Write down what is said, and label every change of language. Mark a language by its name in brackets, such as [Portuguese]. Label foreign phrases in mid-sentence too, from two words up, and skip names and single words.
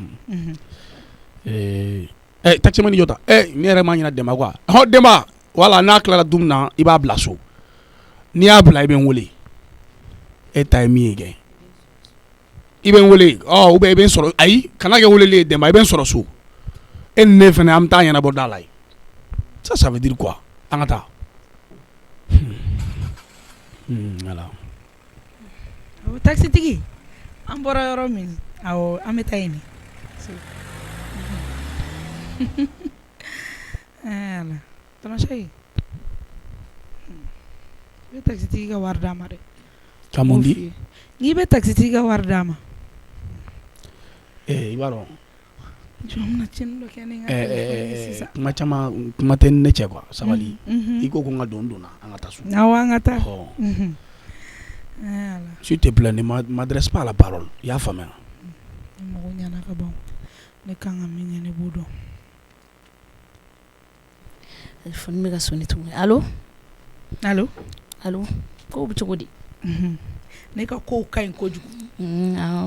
[Bambara] taximani jɔ ta ne yɛrɛ ma ɲina Demba quoi Demba wala n'a tilara don min na i b'a bila so n'i y'a bila i bɛ n wele e ta ye min ye kɛ i bɛ n wele [French] ou bien [Bambara] i bɛ n sɔrɔ ayi kana kɛ weleli ye Demba i bɛ n sɔrɔ so e ni ne fana an bɛ taa ɲɛnabɔ da la ye [French] ça veut dire quoi [Bambara] an ka taa voilà taxitigi an bɔra yɔrɔ min awɔ an bɛ taa yen ala tɔnɔsɛyi i bɛ taxitigi ka wari d'a ma dɛ ka mun di n'i bɛ taxitigi ka wari d'a ma i b'a dɔn jɔn cɛnni dɔ kɛ ne ka kuma caman kuma tɛ ne cɛ quoi sabali i ko ko n ka don donna an ka taa so awɔ an ka taa [French] s'il te plaît ne m'adresse pas la parole [Bambara] i y'a faamuya mɔgɔ ɲana ka ban ne kan ka min ɲɛ ne b'o dɔn telefɔni bɛ ka soni tuguni allo kow bɛ cogo di ne ka kow ka ɲi kojugu ok